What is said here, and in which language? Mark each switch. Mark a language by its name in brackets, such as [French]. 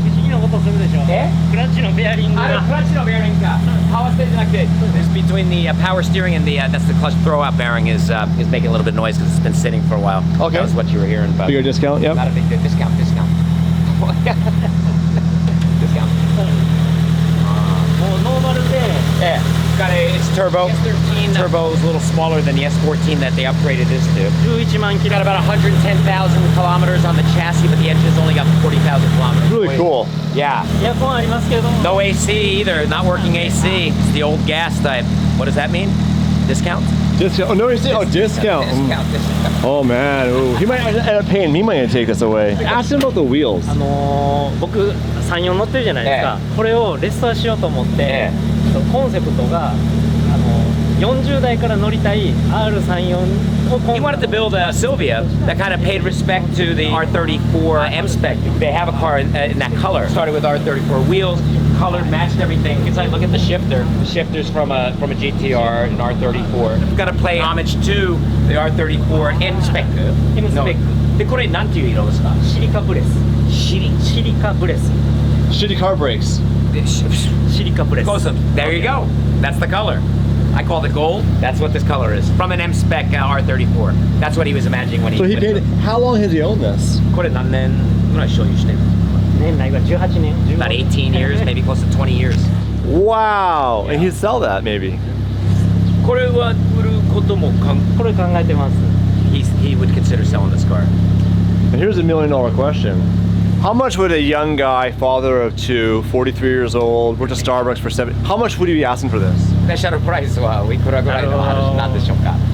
[Japanese] 不思議な音するでしょ。え？クラッチのベアリングが。 [English] clutch no bearing power steering like this. This between the power steering and the that's the clutch throwout bearing is making a little bit of noise because it's been sitting for a while. Okay. That was what you were hearing about. Bigger discount, yep. Not a big discount. Discount. [Japanese] もうノーマルで。 [English] Yeah. It's turbo. S13 turbo is a little smaller than the S14 that they upgraded this to. [Japanese] 11万キロ。 [English] Got about 110,000 kilometers on the chassis, but the engine's only got 40,000 kilometers. Really cool. Yeah. [Japanese] エアコンありますけれども。 [English] No AC either. Not working AC. It's the old gas type. What does that mean? Discount? Discount. Oh, no, you see? Oh, discount. Discount. Oh, man. Ooh. He might end up paying me money to take this away. Ask him about the wheels. [Japanese] 僕34乗ってるじゃないですか。これをレストアしようと思って、コンセプトが40代から乗りたい R34 をコン [English] He wanted to build a Sylvia that kind of paid respect to the R34 M spec. They have a car in that color. Started with R34 wheels, colored, matched everything. It's like, look at the shifter. The shifter's from a GT-R and R34. We've got to play homage to the R34 M spec. M spec. [Japanese] でこれなんていう色ですか？シリカブレス。シリカブレス。 [English] Shitty car brakes. [Japanese] シリカブレス。 [English] Close up. There you go. That's the color. I called it gold. That's what this color is. From an M spec R34. That's what he was imagining when he. So he paid. How long has he owned this? [Japanese] これ何年ぐらい所有してる？年内が18年。 [English] About 18 years, maybe close to 20 years. Wow. And he'd sell that maybe. [Japanese] これは売ることもこれ考えてます。 [English] he would consider selling this car. And here's $1 million question. How much would a young guy, father of two, 43 years old, worked at Starbucks for how much would he be asking for this? [Japanese] スペシャルプライスはいくらぐらいの話なんでしょうか？